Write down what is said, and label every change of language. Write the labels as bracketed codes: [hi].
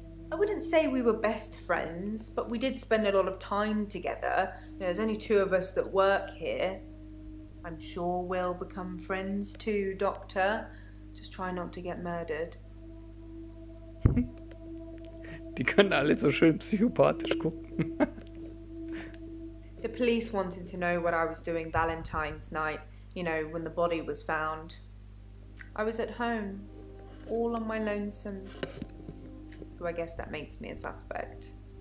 [en] I wouldn't say we were best friends, but we did spend a lot of time together. There's only two of us that work here. I'm sure we'll become friends too, Doctor. Just try not to get murdered. [de] Die können alle so schön psychopathisch gucken. [en] The police wanted to know what I was doing Valentine's night, you know, when the body was found. I was at home, all on my lonesome. So I guess that makes me a suspect.